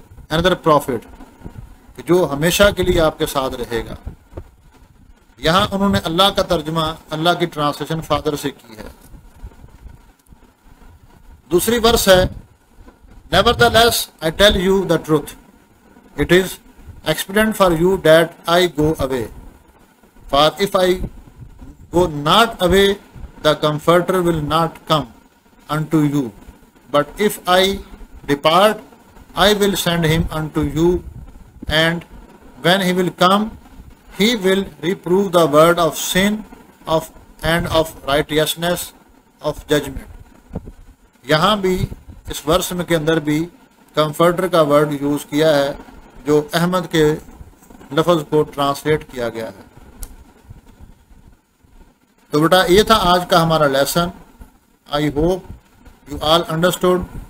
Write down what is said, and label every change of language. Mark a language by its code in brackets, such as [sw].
[en] another prophet, [ur] کہ جو ہمیشہ کے لیے آپ کے ساتھ رہے گا. یہاں انہوں نے اللہ کا ترجمہ، اللہ کی ٹرانسلیشن فادر سے کی ہے. دوسری ورس ہے [en] Nevertheless, I tell you the truth. It is expedient for you that I go away. For if I go not away, the Comforter will not come unto you. But if I depart, I will send him unto you. And when he will come, he will reprove the word of sin and of righteousness, of judgment. [ur] یہاں بھی اس ورس میں کے اندر بھی comforter کا word use کیا ہے جو احمد کے لفظ کو ٹرانسلیٹ کیا گیا ہے. تو بیٹا یہ تھا آج کا ہمارا lesson. [en] I hope you all understood.